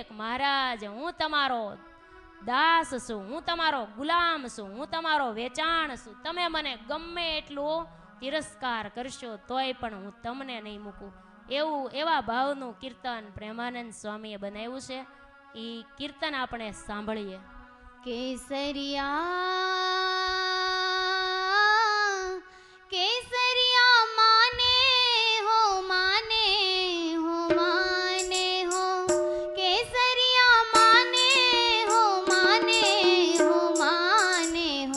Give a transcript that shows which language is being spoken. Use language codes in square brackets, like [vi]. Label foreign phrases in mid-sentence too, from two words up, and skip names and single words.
[gu] મહારાજ, હું તમારો દાસ છું, હું તમારો ગુલામ છું, હું તમારો વેચાણ છું. તમે મને ગમે એટલું તિરસ્કાર કરશો તોય પણ હું તમને નહીં મૂકું. એવા ભાવનું કીર્તન પ્રેમાનંદ સ્વામીએ બનાવ્યું છે. એ કીર્તન આપણે સાંભળીએ. કેસરિયા માને હો માને હો માને હો. કેસરિયા માને હો માને હો માને હો.